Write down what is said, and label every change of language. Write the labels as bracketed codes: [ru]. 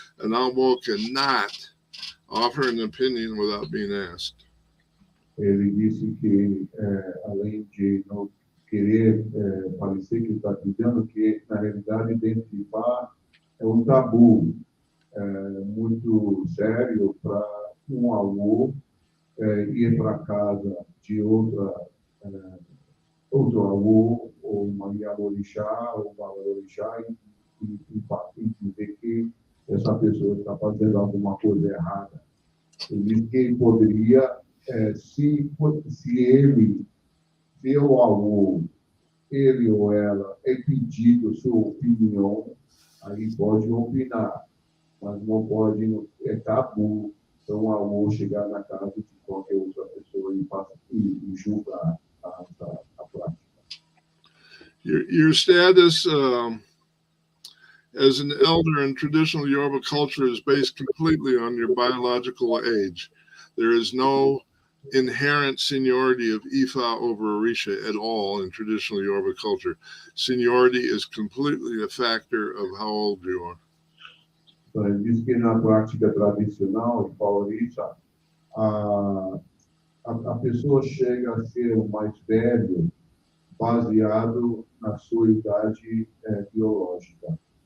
[en] An awo cannot offer an opinion without being asked. [pt] Ele disse que, além de não querer parecer que está dizendo que, na realidade, dentro de Ifá, é um tabu muito sério para avô ir para casa de outro avô, ou uma Yamorixá, ou Babalorixá, e dizer que essa pessoa está fazendo alguma coisa errada. Ele disse que ele poderia, se ele vê o avô, ele ou ela, é pedido sua opinião, aí pode opinar, mas não pode, é tabu, então o avô chegar na casa de qualquer outra pessoa e julgar a prática. [en] Your status as an elder in traditional Yoruba culture is based completely on your biological age. There is no inherent seniority of Ifa over Orisha at all in traditional Yoruba culture. Seniority is completely a factor of how old you are. [pt] Então, ele diz que na prática tradicional de Orisha, a pessoa chega a ser o mais velho baseado na sua idade biológica.